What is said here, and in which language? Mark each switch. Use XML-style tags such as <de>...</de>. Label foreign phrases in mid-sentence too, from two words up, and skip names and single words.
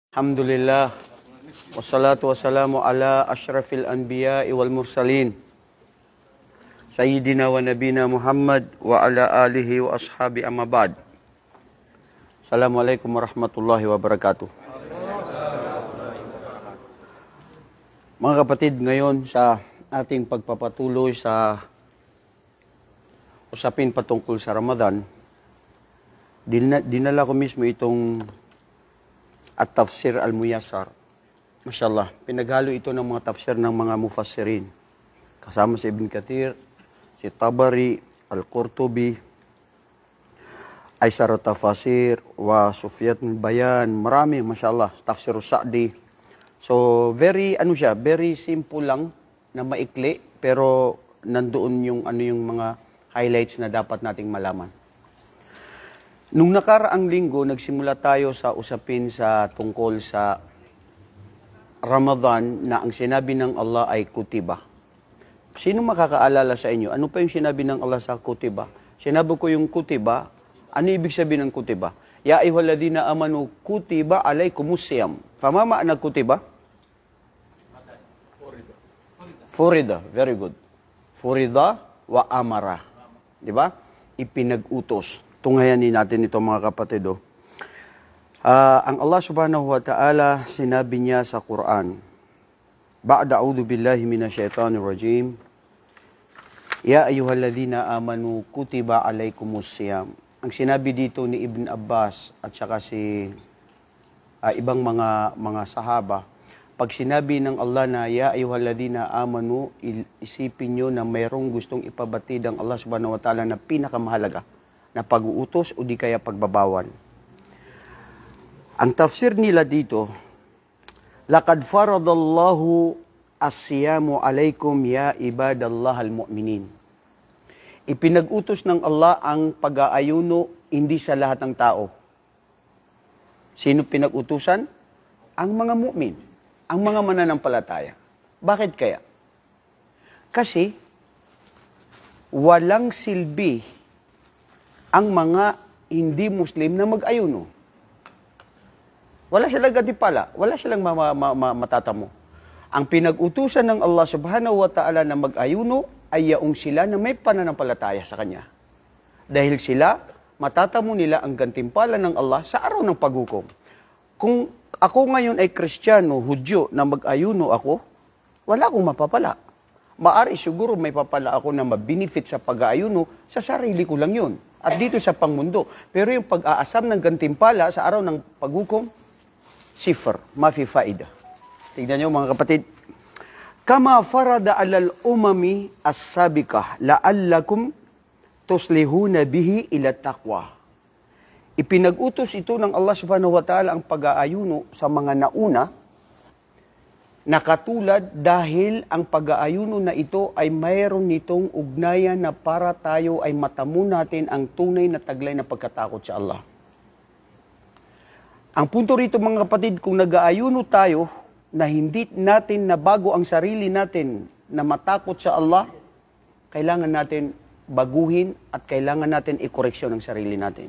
<ar>Alhamdulillah. والصلاة والسلام على أشرف الأنبياء والمرسلين. سيدنا ونبينا محمد وعلى آله وأصحابه أما بعد. السلام عليكم ورحمة الله وبركاته.</ar> <tl>Mga kapatid, ngayon sa ating pagpapatuloy sa usapin patungkol sa Ramadan, dinala ko mismo itong At-Tafsir Al-Muyassar. Mashallah, pinaghalo ito ng mga tafsir ng mga mufassirin. Kasama si Ibn Kathir, si Tabari, Al-Qurtubi, Aysar Tafasir, wa Sufyan Bayan, marami, mashallah, Tafsir Sa'di. So,</tl> <en>very simple</en> <tl>lang na maikli, pero nandoon yung mga highlights na dapat nating malaman. Nung nakaraang linggo, nagsimula tayo sa usapin sa tungkol sa Ramadan na ang sinabi ng Allah ay kutiba. Sino makakaalala sa inyo? Ano pa yung sinabi ng Allah sa kutiba? Sinabi ko yung kutiba. Ano ibig sabihin ng kutiba?</tl> <ar>يا أيها الذين آمنوا كتب عليكم الصيام. فما معنى كتب؟ فرض.</ar> <en>Very good.</en> <ar>فرض وأمر.</ar> <tl>Di ba? Ipinag-utos. Tungayanin natin ito mga kapatid. Ang Allah</tl> <ar>سبحانه وتعالى</ar> <tl>sinabi niya sa Quran,</tl> <ar>بعد أعوذ بالله من الشيطان الرجيم يا أيها الذين آمنوا كتب عليكم الصيام.</ar> <tl>Ang sinabi dito ni Ibn Abbas at saka si ibang mga sahaba, pag sinabi ng Allah na</tl> <ar>يا أيها الذين آمنوا,</ar> <tl>isipin nyo na mayroong gustong ipabatid ang Allah</tl> <ar>سبحانه وتعالى</ar> <tl>na pinakamahalaga na pag-uutos o di kaya pagbabawan. Ang tafsir nila dito,</tl> <ar>لقد فرض الله الصيام عليكم يا عباد الله المؤمنين.</ar> <tl>Ipinag-utos ng Allah ang pag-aayuno hindi sa lahat ng tao. Sino pinag-utusan? Ang mga mu'min, ang mga mananampalataya. Bakit kaya? Kasi walang silbi ang mga hindi Muslim na mag-ayuno. Wala silang gatipala, wala silang matatamo. Ang pinag-utusan ng Allah</tl> <ar>سبحانه وتعالى</ar> <tl>na mag-ayuno ay yaong sila na may pananampalataya sa Kanya. Dahil sila, matatamo nila ang gantimpala ng Allah sa araw ng paghukom. Kung ako ngayon ay Kristiyano, Hudyo, na mag-ayuno ako, wala akong mapapala. Maari siguro may papala ako na mabinefit sa pag-aayuno, sa sarili ko lang yun. At dito sa pangmundo. Pero yung pag-aasam ng gantimpala sa araw ng paghukom,</tl> <ar>صفر ما في فائدة.</ar> <tl>Tignan nyo mga kapatid.</tl> <ar>كما فرض على الأمم السابقة لعلكم تصلون به إلى التقوى.</ar> <tl>Ipinag-utos ito ng Allah</tl> <ar>سبحانه وتعالى</ar> <tl>ang pag-aayuno sa mga nauna na katulad dahil ang pag-aayuno na ito ay mayroon nitong ugnayan na para tayo ay matamo natin ang tunay na taglay na pagkatakot sa Allah. Ang punto rito mga kapatid, kung nag-aayuno tayo na hindi natin nabago ang sarili natin na matakot sa Allah, kailangan natin baguhin at kailangan natin ikoreksyon ang sarili natin.</tl>